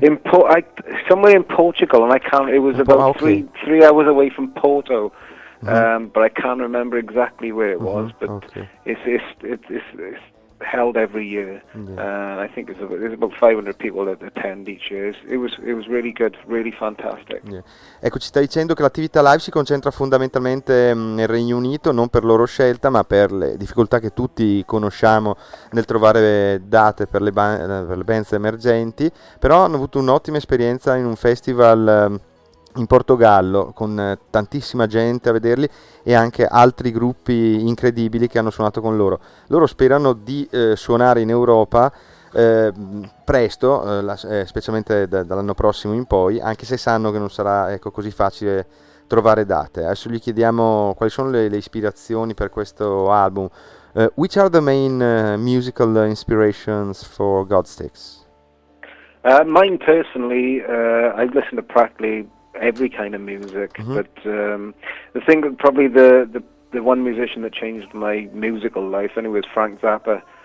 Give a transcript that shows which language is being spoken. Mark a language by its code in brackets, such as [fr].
[en] In somewhere in Portugal, and I can't. It was about three hours away from Porto, but I can't remember exactly where it was. But it's held every year, and I think there's about 500 people that attend each year. It was really good, really fantastic. Yeah. [it] Ecco, ci stai dicendo che l'attività live si concentra fondamentalmente nel Regno Unito, non per loro scelta, ma per le difficoltà che tutti conosciamo nel trovare date per le band emergenti. Però hanno avuto un'ottima esperienza in un festival in Portogallo, con tantissima gente a vederli e anche altri gruppi incredibili che hanno suonato con loro. Loro sperano di suonare in Europa presto, specialmente dall'anno prossimo in poi, anche se sanno che non sarà così facile trovare date. Adesso gli chiediamo quali sono le ispirazioni per questo album. [en] Which are the main musical inspirations for Godsticks? Mine personally, I've listened to practically every kind of music, but the thing that probably the one musician that changed my musical life anyway was Frank Zappa.